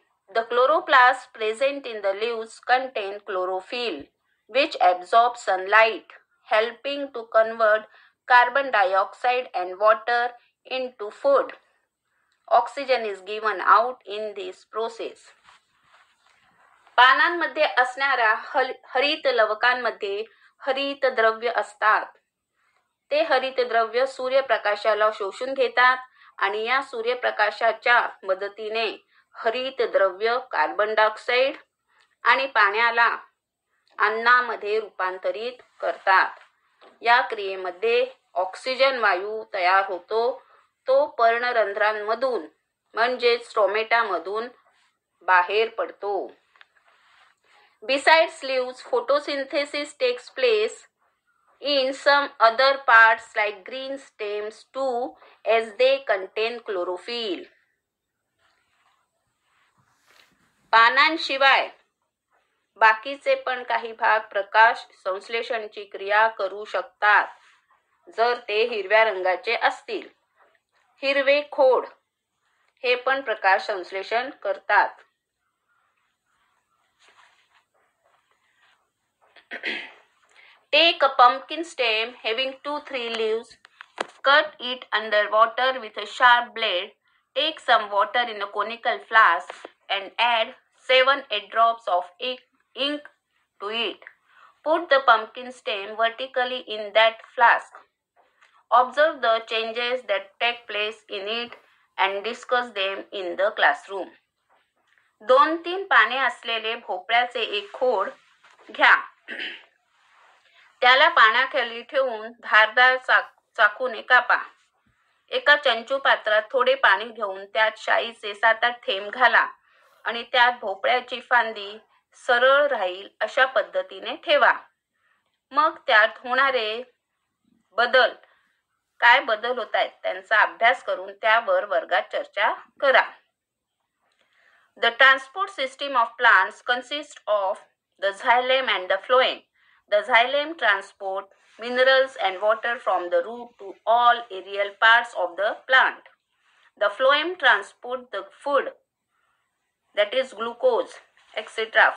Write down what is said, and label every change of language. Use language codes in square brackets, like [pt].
[en] The chloroplasts present in the leaves contain chlorophyll, which absorbs sunlight, helping to convert carbon dioxide and water into food. Oxygen is given out in this process. [mr] पानांमध्ये असणाऱ्या हरित लवकांमध्ये हरित द्रव्य असतात. ते हरित द्रव्य सूर्यप्रकाशाला शोषून घेतात आणि या सूर्यप्रकाशाच्या मदतीने हरित द्रव्य कार्बन डायऑक्साईड आणि पाण्याला अन्नामध्ये रूपांतरित करतात. या क्रियेमध्ये ऑक्सिजन वायू तयार होतो. तो पर्णरंध्रांमधून म्हणजेच स्टोमेटामधून बाहेर पडतो. [en] Besides leaves, photosynthesis takes place in some other parts like green stems too, as they contain chlorophyll. [mr] पानांशिवाय बाकीचे पण काही भाग प्रकाश संश्लेषणाची क्रिया करू शकतात जर ते हिरव्या रंगाचे असतील. हिरवे खोड हे पण प्रकाश संश्लेषण करतात. [en] Take a pumpkin stem having 2-3 leaves, cut it under water with a sharp blade, take some water in a conical flask and add 7-8 drops of ink to it. Put the pumpkin stem vertically in that flask. Observe the changes that take place in it and discuss them in the classroom. [mr] 2-3 पाने असलेले भोपळ्याचे एक खोड घ्या. त्याला पाण्याखाली ठेवून धारदार चाकूने कापा. एका चंचू पात्रात थोडे पाणी घेऊन त्यात शाईचे 7-8 थेंब घाला आणि त्यात भोपळ्याची फांदी सरळ राहील अशा पद्धतीने ठेवा. मग त्यात होणारे काय बदल होत आहेत त्यांचा अभ्यास करून त्यावर वर्गात चर्चा करा. [en] The transport system of plants consists of the xylem and the phloem. The xylem transport minerals and water from the root to all aerial parts of the plant. The phloem transport the food, that is glucose, etc.